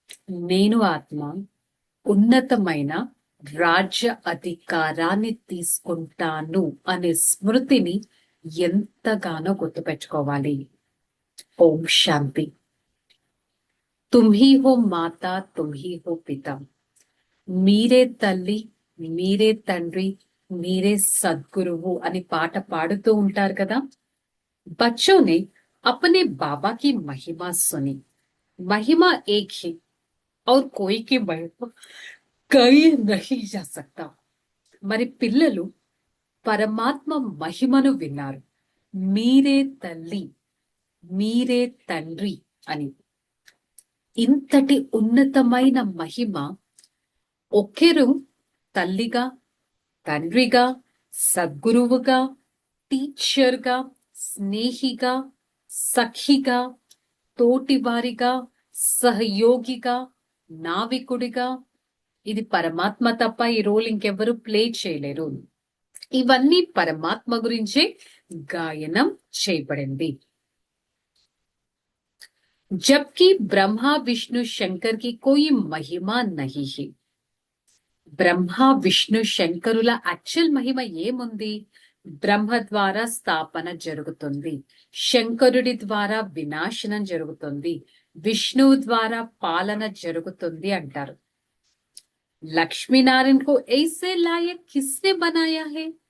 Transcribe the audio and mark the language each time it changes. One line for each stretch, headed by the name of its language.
Telugu: నేను ఆత్మ ఉన్నతమైన రాజ్య అధికారాన్ని తీసుకుంటాను అనే స్మృతిని ఎంతగానో గుర్తుపెట్టుకోవాలి. ఓం శాంతి.
Hindi: తుమ్హీ హో మాతా, తుమ్హీ హో పితా.
Telugu: మీరే తల్లి, మీరే తండ్రి, మీరే సద్గురువు అని పాట పాడుతూ ఉంటారు కదా.
Hindi: बच्चों ने अपने बाबा की महिमा सुनी. महिमा एक ही और कोई की महिमा कही नहीं जा सकता.
Telugu: మరి పిల్లలు పరమాత్మ మహిమను విన్నారు. మీరే తల్లి, మీరే తండ్రి అని. ఇంతటి ఉన్నతమైన మహిమ ఒకరు తల్లిగా, తండ్రిగా, సద్గురువుగా, టీచర్గా, స్నేహిగా, సఖిగా, తోటివారిగా, సహయోగిగా, నావికుడిగా, ఇది పరమాత్మ తప్ప ఈ రోల్ ఇంకెవ్వరూ ప్లే చేయలేరు. ఇవన్నీ పరమాత్మ గురించే గాయనం చేయబడింది.
Hindi: जबकि ब्रह्मा विष्णु शंकर की कोई महिमा नहीं है.
Telugu: బ్రహ్మ విష్ణు శంకరుల యాక్చువల్ మహిమ ఏముంది? బ్రహ్మ ద్వారా స్థాపన జరుగుతుంది, శంకరుడి ద్వారా వినాశనం జరుగుతుంది, విష్ణువు ద్వారా పాలన జరుగుతుంది అంటారు.
Hindi: లక్ష్మీనారాయణ కో ఐసే లాయక్ కిస్నే బనాయా హే?